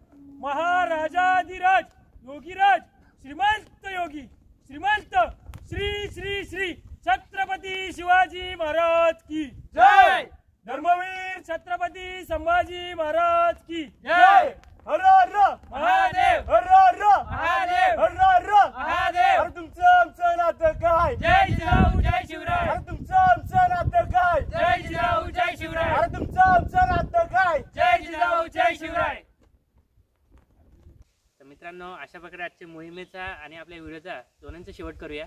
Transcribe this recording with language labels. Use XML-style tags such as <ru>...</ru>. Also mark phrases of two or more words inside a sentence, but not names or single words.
<mr>महाराजाधिराज योगीराज श्रीमंत योगी श्रीमंत श्री श्री छत्रपती शिवाजी महाराज की जय. धर्मवीर छत्रपती संभाजी महाराज की जय. हर हर महादेव. हर हर महादेव. हर हर महादेव. अरे तुमचं आमचं नातं काय? जय जिजाऊ जय शिवराय. अरे तुमचं आमचं नातं काय? जय जिजाऊ जय शिवराय. अरे तुमचं आमचं नातं काय? जय जिजाऊ जय शिवराय. तर मित्रांनो, अशा प्रकारे आजच्या मोहिमेचा आणि आपल्या व्हिडिओचा दोन्हींचा शेवट करूया.</mr>